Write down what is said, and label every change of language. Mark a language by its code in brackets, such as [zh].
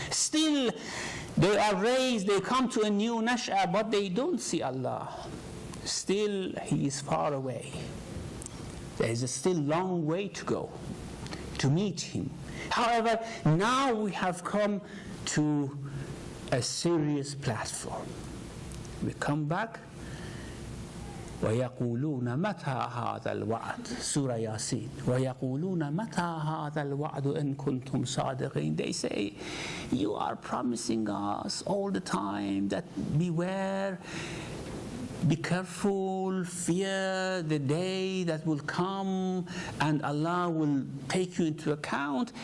[en] Still, they are raised, they come to a new nash'ah, but they don't see Allah. Still, He is far away. There is a still long way to go to meet Him. However, now we have come to a serious platform. We come back. [ar] وَيَقُولُونَ مَتَى هَذَا الْوَعْدُ Surah Yasin. وَيَقُولُونَ مَتَى هَذَا الْوَعْدُ إِن كُنتُمْ صَادِقِينَ. [en] They say, you are promising us all the time that beware, be careful, fear the day that will come and Allah will take you into account.